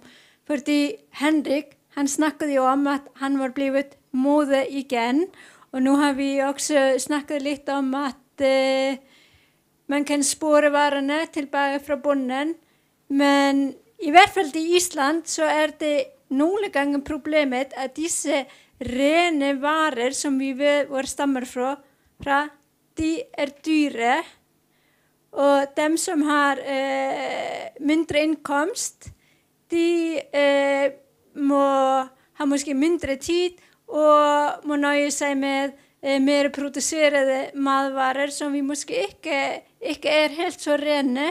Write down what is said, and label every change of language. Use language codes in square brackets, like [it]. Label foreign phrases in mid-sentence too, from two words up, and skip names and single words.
[sv] För Henrik, han snackade ju om att han var blivit mode igen. Och nu har vi också snackat lite om att man kan spåra varorna tillbaka från bonden. [da] Men i hvert fall i Island [sv] så är det [da] nogle gange problemet, at disse rene varer, som vi ved, hvor stammer fra, de dyre, og dem som har mindre indkomst, de har måske mindre tid, og må nøje sig med mere producerede madvarer, som vi måske ikke er helt så rene.